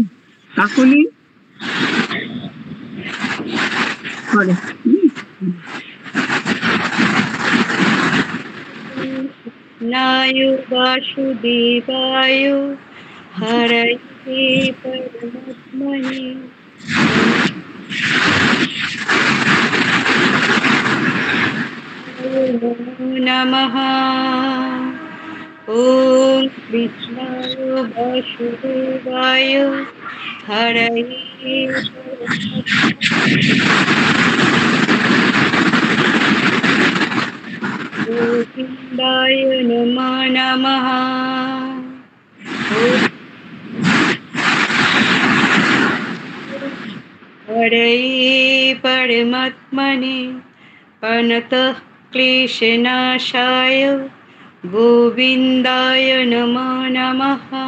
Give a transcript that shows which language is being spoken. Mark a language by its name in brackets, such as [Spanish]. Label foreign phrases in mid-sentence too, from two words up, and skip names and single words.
[Bangla] কাকলি করো। [Sanskrit] নায় বাসুদেবায় হরে পরমাত্মনে নমো নমঃ। ওম কৃষ্ণায় বাসুদেবায় হরে গোবিন্দায় নমো নমঃ। হরে পরমাত্মনে প্রণত ক্লেশনাশায় গোবিন্দায় নমো নমঃ।